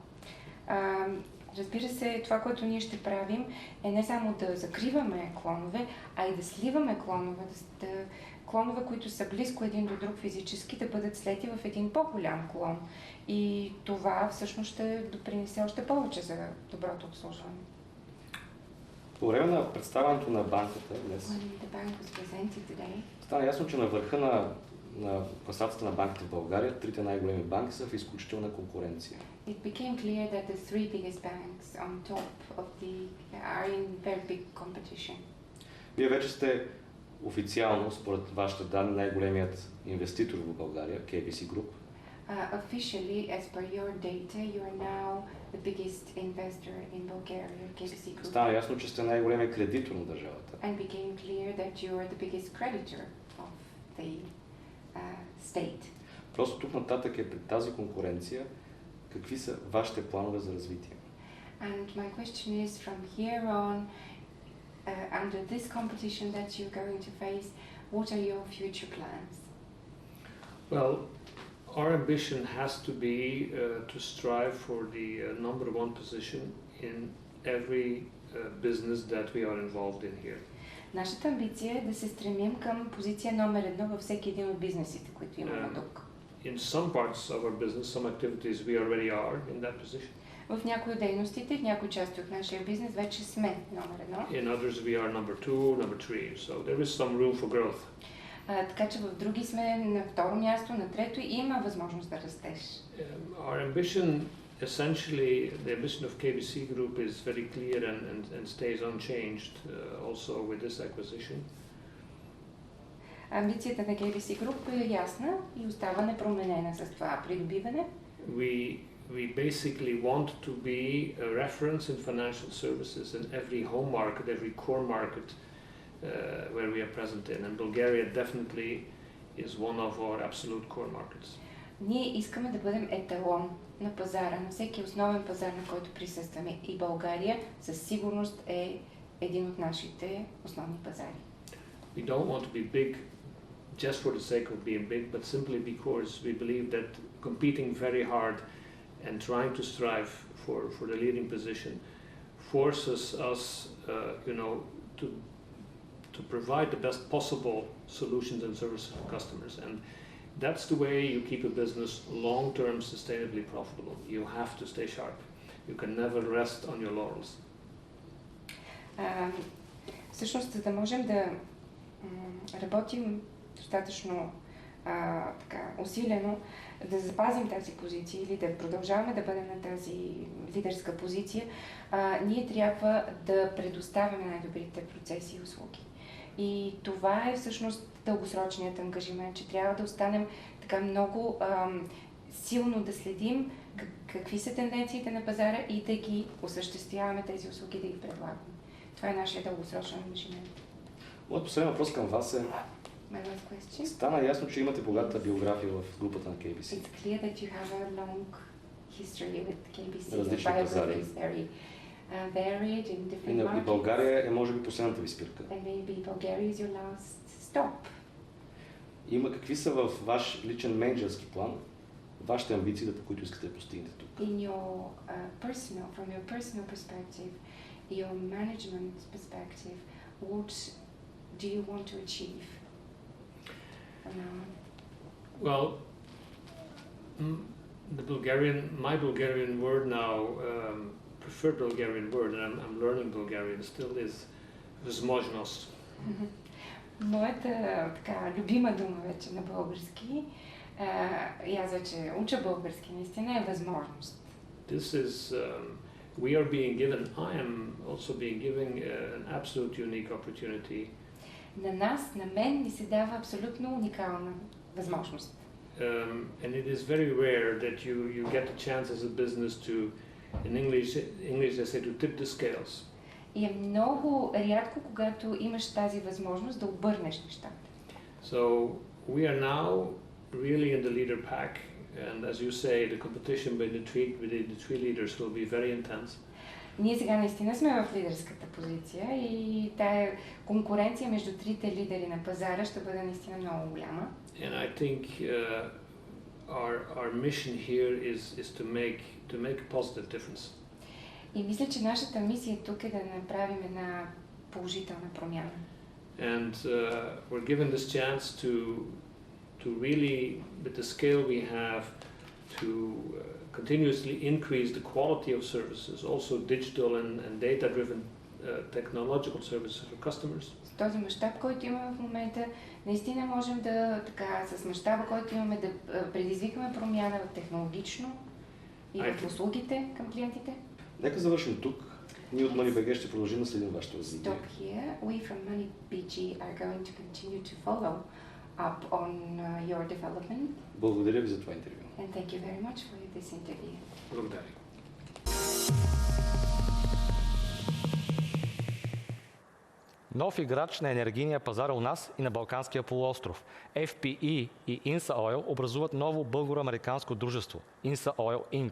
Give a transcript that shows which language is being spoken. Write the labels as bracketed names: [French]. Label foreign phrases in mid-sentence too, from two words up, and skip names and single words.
[Bulgarian] Разбира се, това, което ние ще правим, е не само да закриваме клонове, а и да сливаме клонове, клонове, които са близко един до друг физически, да бъдат слети в един по-голям клон. И това всъщност ще допринесе още повече за доброто обслужване. По време на представянето на банката днес стана ясно, че на върха на класацията на банките в България, трите най-големи банки са в изключителна конкуренция. [English] It became clear that the three biggest banks on top of are in very big competition. [Bulgarian] Вие вече сте официално, според вашите данни, най-големият инвеститор в България, KBC Group. [English] Officially, as per your data, you are now the biggest investor in Bulgaria, KBC Group. [Bulgarian] Стана ясно, че сте най-големият кредитор на държавата. [English] And became clear that you are the biggest creditor of the state. [Bulgarian] Просто тук нататък е при тази конкуренция, какви са вашите планове за развитие? [English] And my question is, from here on, under this competition that you're going to face, what are your future plans? Well, our ambition has to be to strive for the number one position in every business that we are involved in here. [Bulgarian] Нашата амбиция е да се стремим към позиция номер 1 във всеки един от бизнесите, които имаме тук. [English] In some parts of our business, some activities, we already are in that position. [Bulgarian] В някои от дейностите, в някои части от нашия бизнес вече сме номер 1. [English] In others we are number 2, number 3, so there is some room for growth. [Bulgarian] Така че в други сме на второ място, на трето и има възможност да растеш. [English] Our ambition, essentially, the ambition of KBC Group is very clear and stays unchanged also with this acquisition. [Bulgarian] Амбицията на KBC Group е ясна и остава непроменена с това придобиване. [English] We basically want to be a reference in financial services in every home market, every core market where we are present in. And Bulgaria definitely is one of our absolute core markets. [Bulgarian] Ние искаме да бъдем еталон на пазара, на всеки основен пазар, на който присъстваме. И България със сигурност е един от нашите основни пазари. [English] We don't want to be big just for the sake of being big, but simply because we believe that competing very hard and trying to strive for the leading position forces us, to provide the best possible solutions and services for customers. And that's the way you keep a business long-term sustainably profitable. You have to stay sharp. You can never rest on your laurels. [Bulgarian] Всъщност, за да можем да работим достатъчно усилено, да запазим тази позиция или да продължаваме да бъдем на тази лидерска позиция, ние трябва да предоставяме най-добрите процеси и услуги. И това е всъщност дългосрочният ангажимент, че трябва да останем така много силно да следим какви са тенденциите на пазара и да ги осъществяваме тези услуги, да ги предлагаме. Това е нашия дългосрочен ангажимент. Моят последен въпрос към вас е: стана ясно, че имате богата биография в групата на KBC. [English] It's clear that you have a long history with KBC. [Bulgarian] Различни пазари. [English] Varied in different markets. [Bulgarian] И България е може би последната ви спирка. [English] And maybe Bulgaria is your last stop. [Bulgarian] Има какви са във ваш личен менеджерски план вашите амбиции, по които искате да постигнете тук? [English] In your from your personal perspective, your management perspective, what do you want to achieve? Well, my Bulgarian word now, preferred Bulgarian word, and I'm learning Bulgarian still, is възможност. [Bulgarian] Моята любима дума вече на български, и аз вече уча български, наистина е възможност. [English] This is, we are being given, I am also being given an absolute unique opportunity. [Bulgarian] На нас, на мен, ни се дава абсолютно уникална възможност. [English] And it is very rare that you get a chance as a business to, in English they say, to tip the scales. [Bulgarian] И е много рядко, когато имаш тази възможност да обърнеш нещата. [English] So we are now really in the leader pack, and as you say, the competition between the three leaders will be very intense. [Bulgarian] Ние сега наистина сме в лидерската позиция и тая конкуренция между трите лидери на пазара ще бъде наистина много голяма. [English] And I think our mission here is to make a positive difference. [Bulgarian] И мисля, че нашата мисия тук е да направим една положителна промяна. [English] And we're given this chance to really, with the scale we have, to continuously increase the quality of services, also digital and data-driven technological services for customers. [Bulgarian] С този мащаб, който имаме в момента, наистина можем да, така, с мащаба, който имаме, да предизвикаме промяна в технологично и в услугите към клиентите. Нека завършим тук. Ние от MoneyBG ще продължим да следим вашето развитие. [English] Stop here. We from MoneyBG are going to continue to follow up on your development. [Bulgarian] Благодаря ви за това интервю. [English] And thank you very much for this interview. [Bulgarian] Благодаря. Нов играч на енергийния пазар у нас и на Балканския полуостров. FPE и Insa Oil образуват ново българо-американско дружество Insa Oil Inc.